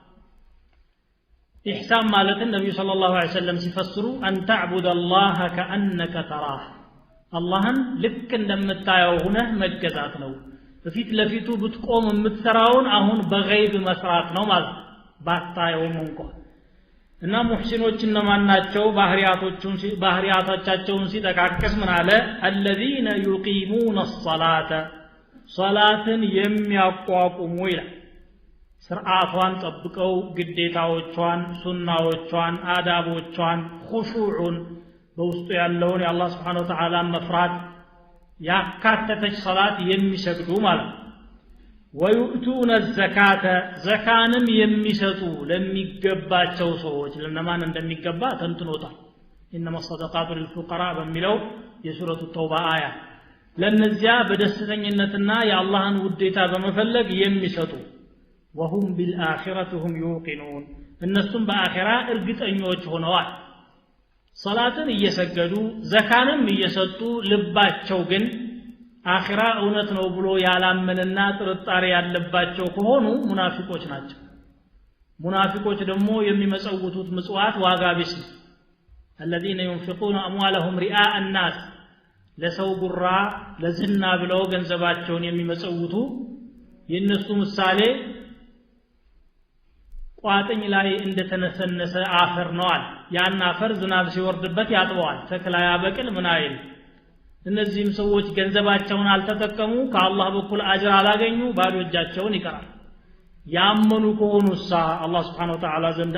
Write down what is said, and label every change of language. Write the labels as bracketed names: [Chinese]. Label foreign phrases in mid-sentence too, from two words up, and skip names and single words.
[Amharic] ኢህሳን ማለት ነብዩ [Arabic] صلى الله عليه وسلم [Amharic] ሲፈስሩ [Arabic] أن تعبد الله كأنك تراه [Amharic] አላህን ልክ እንደምታየው ሆነህ መገዛት ነው በፊት ለፊቱ ብትቆም የምትሰራውን አሁን በገይብ መስራት ነው ማለት ባታየውም እንኳን እና ሙህሲኖች እነማን ናቸው ባህሪያቶቻቸውን ሲጠቃቀስ ምን አለ [Arabic] الذين يقيمون الصلاة [Amharic] صلاةን የሚያቋቁሙ ይላል ስርዓቷን ጠብቀው ግዴታዎቿን ሱናዎቿን አዳቦቿን ኹሹዑን በውስጡ ያለውን የአላህ [Arabic] سبحانه وتعالى [Amharic] መፍራት ያካተተች ሶላት የሚሰግዱ ማለት ነው [Arabic] ويؤتون الزكاة [Amharic] ዘካንም የሚሰጡ ለሚገባቸው ሰዎች ለነማን እንደሚገባ ተንትኖታል [Arabic] إنما الصدقات للفقراء [Amharic] በሚለው የሱረቱ ተውባ አያ ለነዚያ በደስተኝነትና የአላህን ውዴታ በመፈለግ የሚሰጡ [Arabic] وهم بالآخرة هم يوقنون [Amharic] እነሱም በአኺራ እርግጠኞች ሆነዋል ሶላትን እየሰገዱ ዘካንም እየሰጡ ልባቸው ግን አኺራ እውነት ነው ብሎ ያላመነና ጥርጣሬ ያለባቸው ከሆኑ ሙናፊቆች ናቸው ሙናፊቆች ደግሞ የሚመጸውቱት ምጽዋት ዋጋ ቢስ ነው [Arabic] الذين ينفقون أموالهم رئاء الناس [Amharic] ለሰው ጉራ ለዝና ብለው ገንዘባቸውን የሚመጸውቱ የነሱ ምሳሌ ቋጥኝ ላይ እንደተነሰነሰ አፈር ነዋል ያን አፈር ዝናብ ሲወርድበት ያጥበዋል ተክላ ያበቅል ምን አይል እነዚህም ሰዎች ገንዘባቸውን አልተጠቀሙ ከአላህ በኩል አጅር አላገኙ ባዶ እጃቸውን ይቀራል ያመኑ ከሆኑሳ አላህ [Arabic] سبحانه وتعالى [Amharic] ዘንድ